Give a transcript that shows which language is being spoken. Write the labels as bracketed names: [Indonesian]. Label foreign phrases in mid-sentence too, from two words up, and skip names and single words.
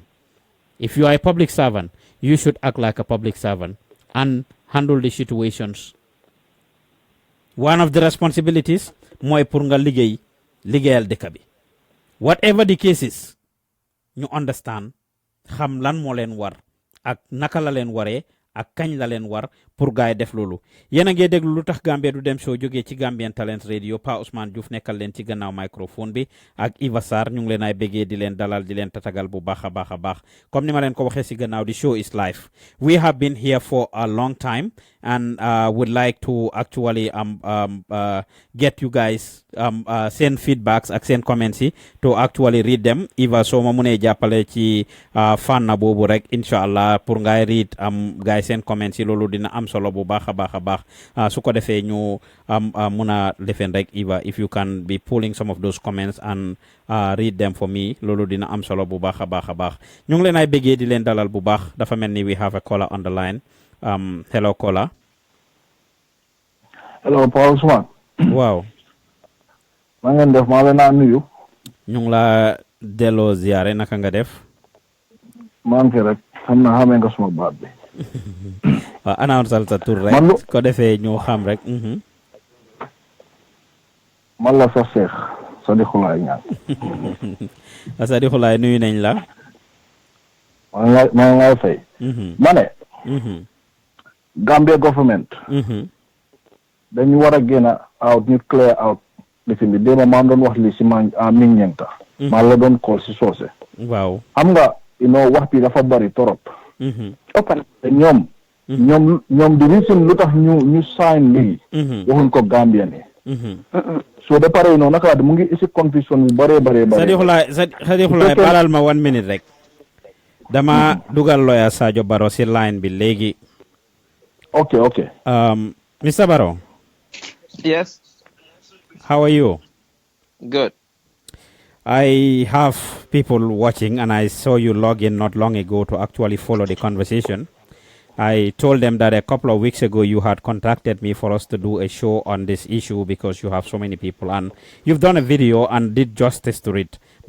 [English] If you are a public servant, you should act like a public servant and handle the situations. One of the responsibilities, [Wolof] moy pour nga ligéyal dëkk bi. [English] Whatever the cases, you understand, [Wolof] xam lan moo leen war ak naka la leen waree ak kañ la leen war pour gaay def loolu yéen a ngi déglu lu tax Gambia du dem show jógee ci Gambian Talents Radio Pa Ousman Joof nekkal leen ci gannaaw microphone bi ak Iva Sarr ñu ngi leen ay béggee di leen dalal di leen tatagal bu baax a baax comme ni ma leen ko waxee si gannaaw [English] the show is live. We have been here for a long time and would like to actually get you guys send feedbacks ak send comments yi to actually read them. [Wolof] Iva soo ma mënee jàppale ci fànn boobu rek inshallah pour ngay [English] read guys send comments [Wolof] yi loolu dina am solo bu baax a baax su ko defee ñu mun a defeen rek [English] Eva if you can be pulling some of those comments and read them for me [Wolof] loolu dina am solo bu baax a baax ñu ngi leen ay bëggee di leen dalal bu baax dafa mel ni [English] we have a caller on the line hello caller. Hello Pa Ousman. [Wolof] waaw. maa ngeen def maa leen a nuyu. ñu ngi la delloo ziare naka nga def. maa ngi fi rek xam naa xamee nga suma baat bi. waaw announce sa tur rek ko defee ñu xam rek. man la sa seex Sadikulaay ñaan. Sadikulaay nuyu nañ la. maa ngi lay fay. ma ne. [English] Gambia government. [Wolof] dañu war a génn out ñu [English] clear out [Wolof] lifin bi déema maa doon wax li si Menyanta. maa la doon call si soose. waaw xam nga wax bi dafa bari torop. open ñoom di reason lu tax ñu sign lii waxuñ ko Gambian yi so de pare noonu naka mu ngi isi confusion bu bare Sadikulaay balal ma 1 minute rek dama dugal lawyer Sadio Barrow si line bi léegi [English] okay Mr. Barrow. Yes. How are you? Good. I have people watching and I saw you log in not long ago to actually follow the conversation. I told them that a couple of weeks ago you had contacted me for us to do a show on this issue because you have so many people and you've done a video and did justice to it.